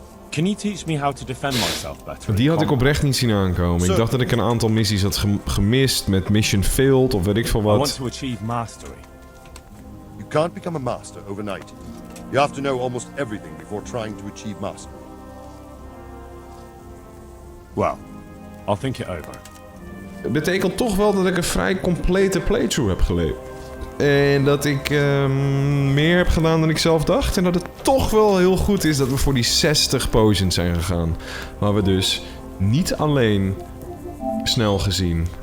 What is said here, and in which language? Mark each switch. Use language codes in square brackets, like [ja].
[en] Can you teach me how to defend myself better? [nl] Die had ik oprecht niet zien aankomen. Ik dacht dat ik een aantal missies had gemist met [en] mission failed [nl] of weet ik veel [en] I want [nl] wat. [en] to achieve mastery. You can't become a master overnight. You have to know almost everything before trying to achieve mastery. Well, I'll think it over. [nl] Het betekent toch wel dat ik een vrij complete playthrough heb geleefd. En dat ik meer heb gedaan dan ik zelf dacht. En dat het toch wel heel goed is dat we voor die 60 potions zijn gegaan. Waar we dus niet alleen snel gezien...